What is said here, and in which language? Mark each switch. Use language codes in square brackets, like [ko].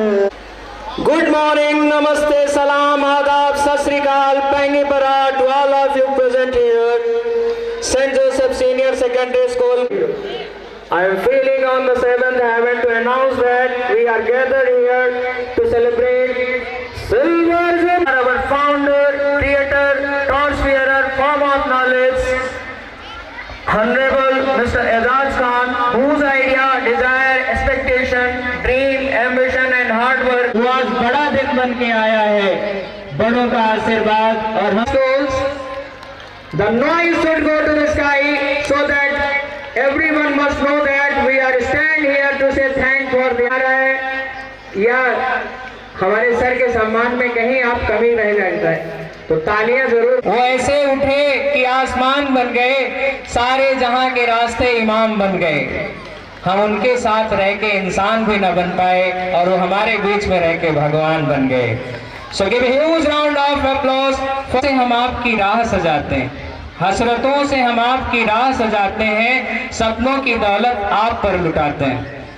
[en] Good morning, नमस्ते, सलाम, आदाब, सत श्री अकाल, पैंगी परा to all of you present here, Saint Joseph Senior Secondary School. I am feeling on the 7th heaven to announce that we are gathered here to celebrate Silver Jubilee, our founder, creator, torchbearer, form of knowledge, Honorable Mr. Azad Khan, whose idea, desire, expectation, dream, ambition and hard work [hi] वो आज बड़ा दिन बन के आया है, बड़ों का आशीर्वाद और हम [en] the noise should go to the sky so that everyone must know that we are stand here to say thank for the [hi] या हमारे सर के सम्मान में कहीं आप कमी रह जाता है तो तालियां जरूर। वो ऐसे उठे कि आसमान बन गए, सारे जहां के रास्ते इमाम बन गए। हम उनके साथ रह के इंसान भी न बन पाए और वो हमारे बीच में रह के भगवान बन गए। [en] So give huge round of applause. [hi] हम आपकी राह सजाते हैं, हसरतों से हम आपकी राह सजाते हैं, सपनों की दौलत आप पर लुटाते हैं।